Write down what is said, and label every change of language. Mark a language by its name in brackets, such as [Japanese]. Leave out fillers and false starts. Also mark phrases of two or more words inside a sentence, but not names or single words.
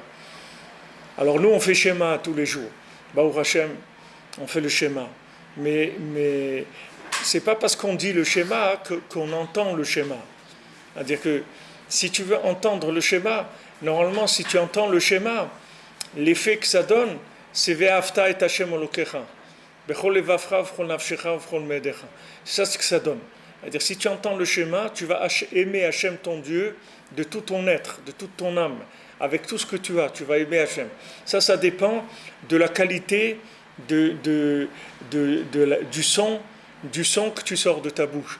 [French] Alors nous, on fait schéma tous les jours. [Hebrew] ברוך השם, [French] on fait le schéma. Mais c'est pas parce qu'on dit le schéma qu'on entend le schéma. C'est-à-dire que si tu veux entendre le schéma, normalement, si tu entends le schéma, l'effet que ça donne, c'est [Hebrew] ואהבת את השם אלוקיך. בכל לבבך ובכל נפשך ובכל מאדך. [French] C'est ça ce que ça donne. C'est-à-dire, si tu entends le schéma, tu vas aimer Hachem ton Dieu de tout ton être, de toute ton âme. Avec tout ce que tu vas aimer Hachem. Ça dépend de la qualité du son que tu sors de ta bouche.